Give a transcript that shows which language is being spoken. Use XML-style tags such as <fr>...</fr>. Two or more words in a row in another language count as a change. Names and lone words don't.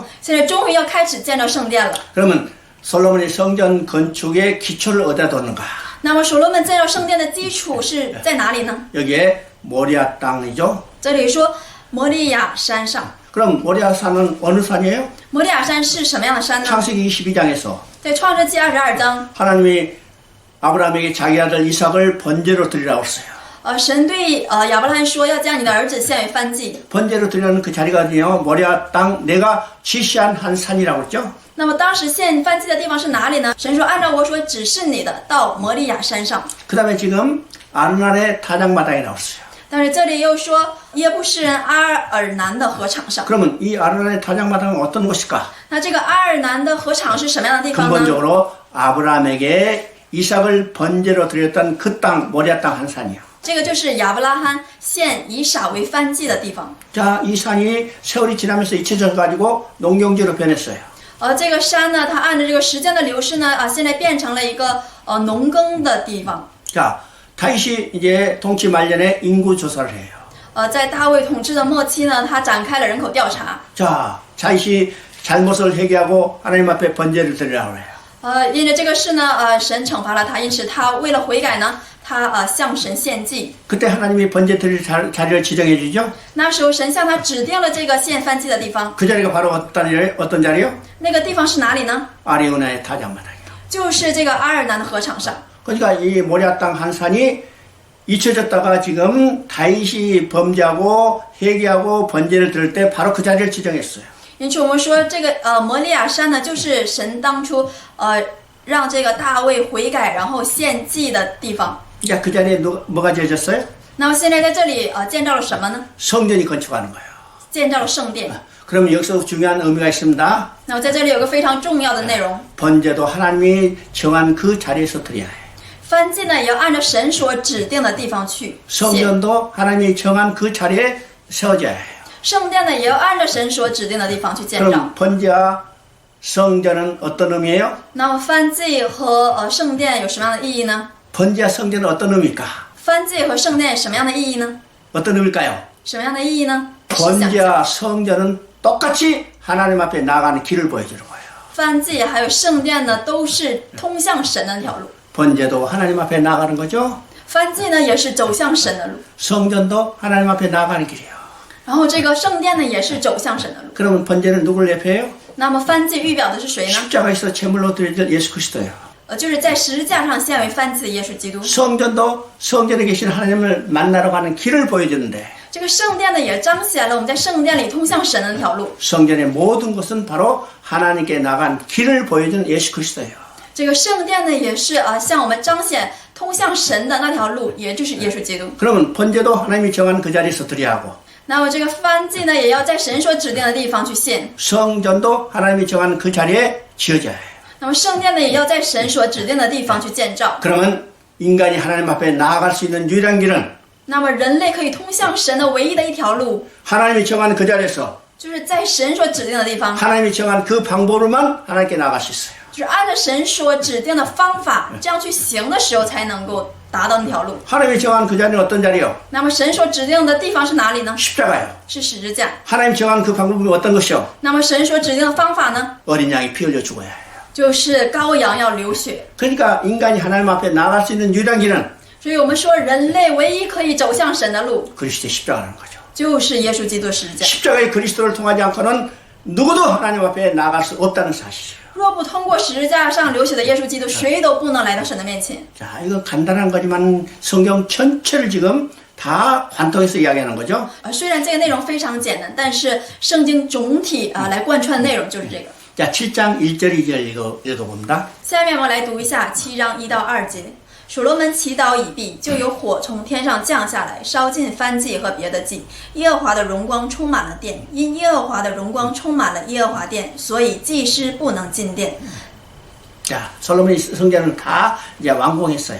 <zh>现在终于要开始建造圣殿了。</zh> <ko>그러면 솔로몬이 성전 건축의 기초를 어디다 뒀는가?</ko> <zh>那么所罗门建造圣殿的基础是在哪里呢？</zh> <ko>여기에 모리아 땅이죠?</ko> <zh>这里说摩利亚山上。</zh> <ko>그럼 모리아 산은 어느 산이에요?</ko> <zh>摩利亚山是什么样的山呢？</zh> <ko>창세기 22장에서</ko> <zh>在创世纪22章，</zh> <ko>하나님이 아브라함에게 자기 아들 이삭을 번제로 드리라고 했어요.</ko> <zh>神对亚伯拉罕说要将你的儿子献为燔祭。</zh> <ko>번제로 드리는 그 자리가 어디냐? 모리아 땅 내가 지시한 한 산이라고 했죠?</ko> <zh>那么当时献燔祭的地方是哪里呢？神说按照我所指示你的，到摩利亚山上。</zh> <ko>그 다음에 지금 아르날의 타작마당이 나왔어요.</ko> <zh>但是这里又说耶布斯人阿尔南的禾场上。</zh> <ko>그러면 이 아르날의 타작마당은 어떤 곳일까?</ko> <zh>那这个阿尔南的禾场是什么样的地方呢？</zh> <ko>근본적으로 아브라함에게 이삭을 번제로 드렸던 그 땅, 모리아 땅 한 산이요.</ko> <zh>这个就是亚伯拉罕献以撒为燔祭的地方。</zh> <ko>자, 이 산이 세월이 지나면서 잊혀져가지고 농경지로 변했어요.</ko> <zh>这个山呢，它按照这个时间的流逝呢，现在变成了一个农耕的地方。</zh> <ko>자, 다윗이 이제 통치 말년에 인구 조사를 해요.</ko> <zh>在大卫统治的末期呢，他展开了人口调查。</zh> <ko>자, 다윗이 잘못을 회개하고 하나님 앞에 번제를 드리라고 해요.</ko> <zh>因着这个事呢，神惩罚了他，因此他为了悔改呢，他向神献祭。</zh> <ko>그때 하나님이 번제 드릴 자리를 지정해 주죠.</ko> <zh>那时候神向他指定了这个献燔祭的地方，</zh> <ko>그 자리가 바로 어떤 자리요?</ko> <zh>那个地方是哪里呢？</zh> <ko>아리우나의 타작마당이요.</ko> <zh>就是这个阿尔南的禾场上。</zh> <ko>그러니까 이 모리아 땅 한 산이 잊혀졌다가 지금 다윗이 범죄하고 회개하고 번제를 드릴 때 바로 그 자리를 지정했어요.</ko> <zh>因此我们说这个摩利亚山呢，就是神当初让这个大卫悔改然后献祭的地方。</zh> <ko>자, 그 자리에 뭐가 지어졌어요?</ko> <zh>那么现在在这里建造了什么呢？</zh> <ko>성전이 건축하는 거예요.</ko> <zh>建造了圣殿。</zh> <ko>그럼 여기서 중요한 의미가 있습니다.</ko> <zh>那么在这里有个非常重要的内容，</zh> <ko>번제도 하나님이 정한 그 자리에서 드려야 해요.</ko> <zh>燔祭呢也要按照神所指定的地方去献，</zh> <ko>성전도 하나님이 정한 그 자리에 세워져야 해요.</ko> <zh>圣殿呢也要按照神所指定的地方去建造。</zh> <ko>그럼 번제와 성전은 어떤 의미예요?</ko> <zh>那么燔祭和圣殿有什么样的意义呢？</zh> <ko>번제와 성전은 어떤 의미일까?</ko> <zh>燔祭和圣殿什么样的意义呢？</zh> <ko>어떤 의미일까요?</ko> <zh>什么样的意义呢？试想一下</zh> <ko>번제와 성전은 똑같이 하나님 앞에 나가는 길을 보여주는 거예요.</ko> <zh>燔祭还有圣殿呢，都是通向神的那条路。</zh> <ko>번제도 하나님 앞에 나가는 거죠.</ko> <zh>燔祭呢也是走向神的路，</zh> <ko>성전도 하나님 앞에 나가는 길이에요.</ko> <zh>然后这个圣殿呢也是走向神的路。</zh> <ko>그러면 번제는 누굴 대표해요?</ko> <zh>那么燔祭预表的是谁呢？</zh> <ko>십자가에서 제물로 드릴 예수 그리스도예요.</ko> <zh>就是在十字架上献为燔祭的耶稣基督。</zh> <ko>성전도 성전에 계신 하나님을 만나러 가는 길을 보여주는데</ko> <zh>这个圣殿呢也彰显了我们在圣殿里通向神的那条路。</zh> <ko>성전의 모든 것은 바로 하나님께 나간 길을 보여준 예수 그리스도예요.</ko> <zh>这个圣殿呢，也是向我们彰显通向神的那条路，也就是耶稣基督。</zh> <ko>그러면 번제도 하나님이 정한 그 자리에서 드려야 하고</ko> <zh>那么这个燔祭呢，也要在神所指定的地方去献。</zh> <ko>성전도 하나님이 정한 그 자리에 지어져야 해요.</ko> <zh>那么圣殿呢，也要在神所指定的地方去建造。</zh> <ko>그러면 인간이 하나님 앞에 나아갈 수 있는 유일한 길은</ko> <zh>那么人类可以通向神的唯一的一条路，</zh> <ko>하나님이 정한 그 자리에서</ko> <zh>就是在神所指定的地方，</zh> <ko>하나님이 정한 그 방법으로만 하나님께 나아갈 수 있어요.</ko> <zh>就是按照神所指定的方法这样去行的时候，才能够达到那条路。</zh> <ko>하나님이 정한 그 자리는 어떤 자리요?</ko> <zh>那么神所指定的地方是哪里呢？</zh> <ko>십자가요.</ko> <zh>是十字架。</zh> <ko>하나님 정한 그 방법이 어떤 것이요?</ko> <zh>那么神所指定的方法呢，</zh> <ko>어린 양이 피 흘려 죽어야 해요.</ko> <zh>就是羔羊要流血。</zh> <ko>그러니까 인간이 하나님 앞에 나아갈 수 있는 유일한 길은</ko> <zh>所以我们说，人类唯一可以走向神的路，</zh> <ko>그리스도의 십자가라는 거죠.</ko> <zh>就是耶稣基督十字架。</zh> <ko>십자가의 그리스도를 통하지 않고는 누구도 하나님 앞에 나아갈 수 없다는 사실이에요.</ko> <zh>若不通过十字架上流血的耶稣基督，谁都不能来到神的面前。</zh> <ko>자, 이거 간단한 거지만 성경 전체를 지금 다 관통해서 이야기하는 거죠.</ko> <zh>虽然这个内容非常简单，但是圣经总体来贯穿的内容就是这个。</zh> <ko>자, 7장 1절 2절 읽어봅니다.</ko> <zh>下面我们来读一下7章1到2节。所罗门祈祷已毕，就有火从天上降下来，烧尽燔祭和别的祭。耶和华的荣光充满了殿，因耶和华的荣光充满了耶和华殿，所以祭司不能进殿。</zh> <ko>자, 솔로몬이 성전을 다 이제 완공했어요.</ko>